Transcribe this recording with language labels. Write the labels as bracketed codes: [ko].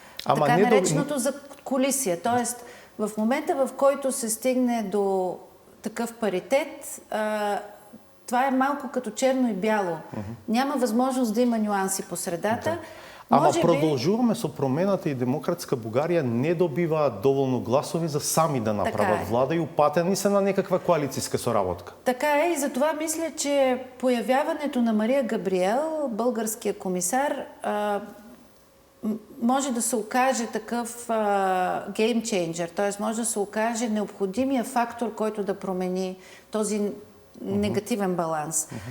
[bg] Ама така не нареченото за колисия. Тоест, в момента, в който се стигне до такъв паритет, това е малко като черно и бяло. Няма възможност да има нюанси по средата. Ама Може би... [mk] продължуваме со промената и Демократска Бугарија не добива доволно гласови за сами да направат влада и упатени се на некаква коалицијска соработка. [bg] Така е и затова мисля, че появяването на Мария Габриел, българския комисар, може да се окаже такъв геймчейнджър, т.е. може да се окаже необходимия фактор, който да промени този негативен баланс.